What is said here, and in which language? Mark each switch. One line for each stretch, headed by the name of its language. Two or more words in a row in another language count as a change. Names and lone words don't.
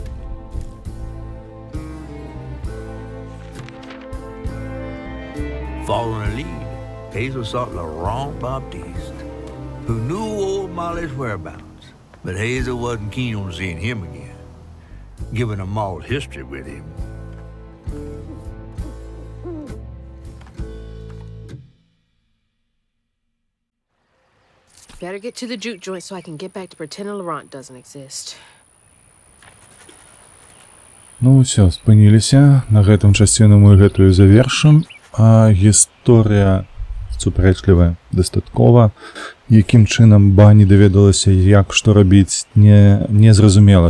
English: Following her lead, Hazel sought Laurent Baptiste, who knew old Molly's whereabouts, but Hazel wasn't keen on seeing him again, given a moral history with him. Better get to the juke joint so I can get back to pretending Laurent doesn't exist.
Belarusian: Ну ўсё, спыніліся. На гэтым часціну мы гэтую завершым. А гісторыя супярэчлівая дастаткова. Якім чынам Бані даведалася, як што рабіць, не зразумела.